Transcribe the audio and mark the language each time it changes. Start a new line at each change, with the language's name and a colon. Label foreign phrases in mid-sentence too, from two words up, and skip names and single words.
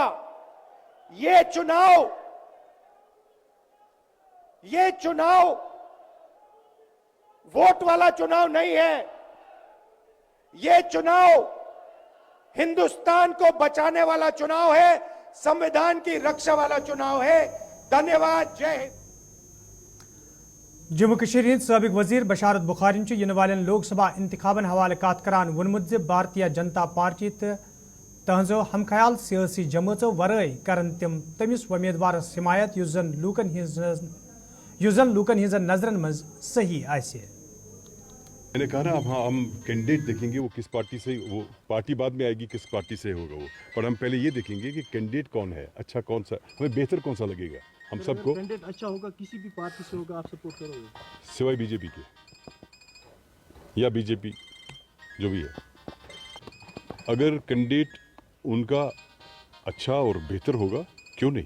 Hindi: ये चुनाव वोट वाला चुनाव नहीं है, ये चुनाव हिंदुस्तान को बचाने वाला चुनाव है, संविधान की रक्षा वाला चुनाव है। धन्यवाद, जय हिंद।
Kashmiri: जम्मू कश्मीर हिंद साबिक वजीर बशारत बुखारी इन वालन लोकसभा इंतखाबन हवाले कत करान वोनमुत ज भारतीय जनता पार्टी तहजो हमख्याल सियासी जमातों वरय करन तिम तमिस उम्मीदवारस हिमायत युस जन लूकन हिंजन नजरन मज सही आसे।
Hindi: मैंने कहा ना, अब हाँ, हम कैंडिडेट देखेंगे वो किस पार्टी से, वो पार्टी बाद में आएगी किस पार्टी से होगा वो, पर हम पहले ये देखेंगे कि कैंडिडेट कौन है, अच्छा कौन सा, हमें बेहतर कौन सा लगेगा। हम सबको कैंडिडेट अच्छा होगा, किसी भी पार्टी से होगा, आप सपोर्ट करोगे? सिवाय बीजेपी के, या बीजेपी जो भी है, अगर कैंडिडेट उनका अच्छा और बेहतर होगा, क्यों नहीं।